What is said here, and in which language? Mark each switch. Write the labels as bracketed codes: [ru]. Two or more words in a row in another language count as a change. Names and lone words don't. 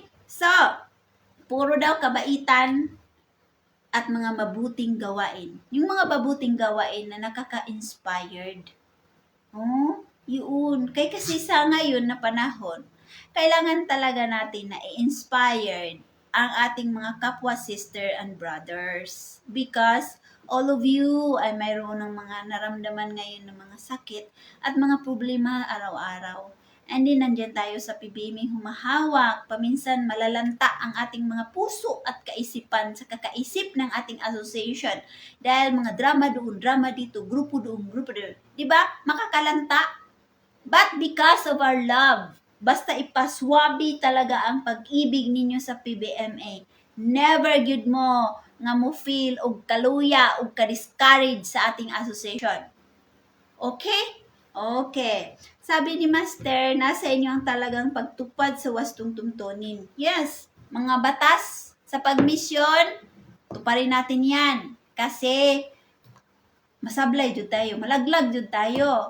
[tl] So, puro daw kabaitan at mga mabuting gawain. Yung mga mabuting gawain na nakaka-inspired. Yun. Kasi sa ngayon na panahon, kailangan talaga natin na i-inspired ang ating mga kapwa [en] sister and brothers. Because all of you [tl] ay mayroon ng mga naramdaman ngayon ng mga sakit at mga problema araw-araw. [en] And then, [tl] nandyan tayo sa PBME humahawak. Paminsan, malalanta ang ating mga puso at kaisipan sa kakaisip ng ating association. Dahil mga drama doon, drama dito, grupo doon, grupo doon. Diba? Makakalanta. [en] But because of our love, [tl] basta ipaswabi talaga ang pag-ibig ninyo sa PBMA. [ceb] Never good mo nga mo feel og kaluya og ka-discourage sa ating association. [tl] Okay? Okay. Sabi ni Master, nasa inyo ang talagang pagtupad sa wastong tuntunin. Yes, mga batas sa pagmisyon, tuparin natin yan. Kasi, masablay jud tayo, malaglag jud tayo.